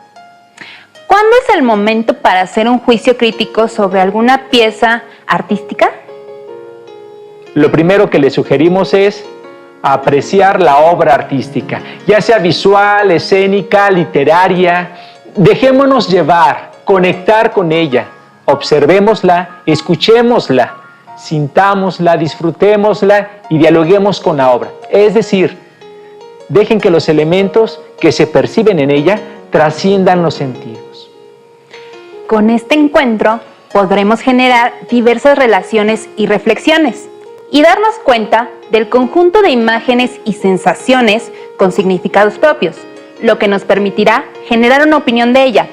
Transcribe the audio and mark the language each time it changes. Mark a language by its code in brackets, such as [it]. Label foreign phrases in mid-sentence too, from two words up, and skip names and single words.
[es] ¿Cuándo es el momento para hacer un juicio crítico sobre alguna pieza artística? Lo primero que le sugerimos es apreciar la obra artística, ya sea visual, escénica, literaria. Dejémonos llevar, conectar con ella, observémosla, escuchémosla, sintámosla, disfrutémosla y dialoguemos con la obra. Es decir, dejen que los elementos que se perciben en ella trasciendan los sentidos. Con este encuentro podremos generar diversas relaciones y reflexiones y darnos cuenta del conjunto de imágenes y sensaciones con significados propios, lo que nos permitirá generar una opinión de ella.